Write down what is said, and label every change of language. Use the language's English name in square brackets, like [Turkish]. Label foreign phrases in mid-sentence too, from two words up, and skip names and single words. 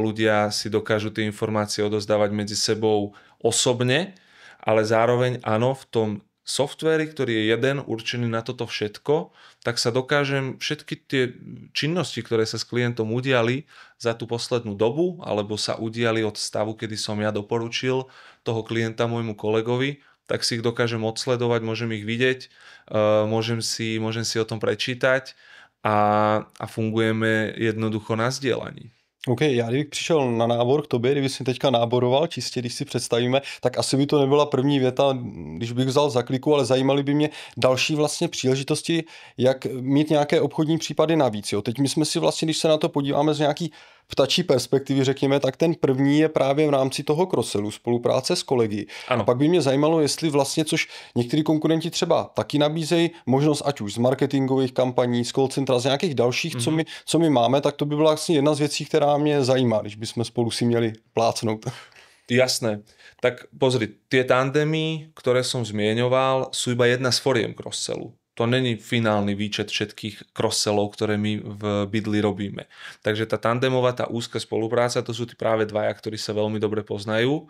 [Slovak] ľudia si dokážu tie informácie odozdávať medzi sebou osobne, ale zároveň áno, v tom softvéri, ktorý je jeden určený na toto všetko, tak sa dokážem všetky tie činnosti, ktoré sa s klientom udiali za tú poslednú dobu, alebo sa udiali od stavu, kedy som ja doporučil toho klienta môjmu kolegovi, tak si ich dokážem odsledovať, môžem ich vidieť, môžem si o tom prečítať a fungujeme jednoducho na zdieľaní. [Czech] OK, já kdybych přišel na nábor k tobě, kdyby si teďka náboroval, čistě když si představíme, tak asi by to nebyla první věta, když bych vzal za kliku, ale zajímaly by mě další vlastně příležitosti, jak mít nějaké obchodní případy navíc. Jo. Teď my jsme si vlastně, když se na to podíváme z nějaký ptačí perspektivy, řekněme, tak ten první je právě v rámci toho cross-sellu, spolupráce s kolegy. Ano. A pak by mě zajímalo, jestli vlastně, což některý konkurenti třeba taky nabízejí, možnost ať už z marketingových kampaní, z call centra, z nějakých dalších, co my máme, tak to by byla vlastně jedna z věcí, která mě zajímá, když bychom spolu si měli plácnout. Jasné. [Slovak] Tak pozri, tie tandemy, ktoré som zmieňoval, sú iba jedna z foriem cross-sellu. To není finálny výčet všetkých cross-sellov, ktoré my v Bydli robíme. Takže tá tandemová, tá úzka spolupráca, to sú tí práve dvaja, ktorí sa veľmi dobre poznajú.